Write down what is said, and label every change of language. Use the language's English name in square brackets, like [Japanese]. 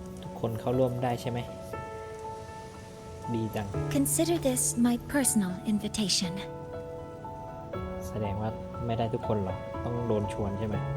[Thai] ทุกคนเข้าร่วมได้ใช่ไหมดีจัง [English] Consider this my personal invitation. [Thai] แสดงว่าไม่ได้ทุกคนหรอต้องโดนชวนใช่ไหม